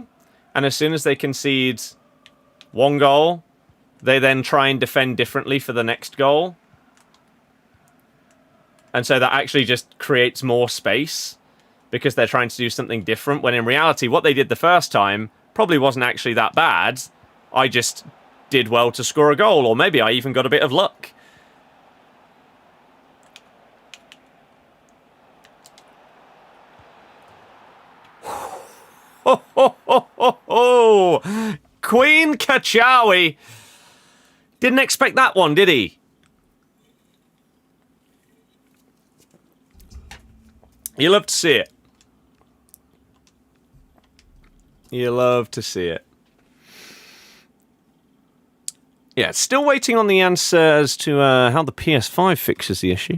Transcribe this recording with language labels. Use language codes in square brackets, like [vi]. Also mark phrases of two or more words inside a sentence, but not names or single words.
[en] And as soon as they concede 1 goal, they then try and defend differently for the next goal. And so that actually just creates more space because they're trying to do something different, when in reality, what they did the first time probably wasn't actually that bad. I just did well to score a goal, or maybe I even got a bit of luck. Ho, ho, ho, ho, ho. Queen Kachawi. Didn't expect that one, did he? You love to see it. You love to see it. Yeah, still waiting on the answer as to how the PS5 fixes the issue.